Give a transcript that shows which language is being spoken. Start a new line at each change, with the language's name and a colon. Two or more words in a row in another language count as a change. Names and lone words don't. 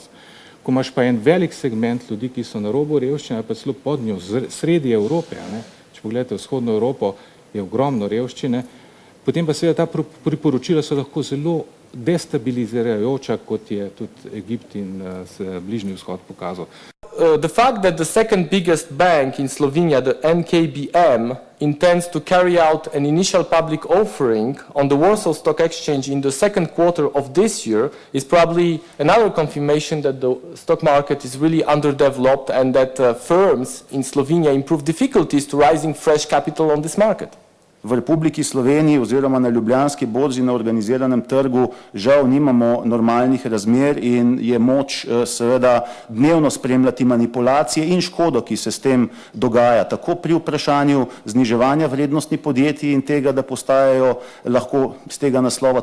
Slovenian: Ko imaš pa en velik segment ljudi, ki so na robu revščine, pa celo pod njo, sredi Evrope, če pogledate vzhodno Evropo, je ogromno revščine, potem pa seveda ta priporočila so lahko zelo destabilizirajoča, kot je tudi Egipt in Bližnji vzhod pokazal.
English: The fact that the second biggest bank in Slovenia, the NKBM, intends to carry out an initial public offering on the Warsaw Stock Exchange in the second quarter of this year is probably another confirmation that the stock market is really underdeveloped and that firms in Slovenia improve difficulties to raising fresh capital on this market.
Slovenian: V Republiki Sloveniji oziroma na Ljubljanski borzi na organiziranem trgu žal nimamo normalnih razmer in je moč seveda dnevno spremljati manipulacije in škodo, ki se s tem dogaja, tako pri vprašanju zniževanja vrednosti podjetij in tega, da postajajo lahko z tega naslova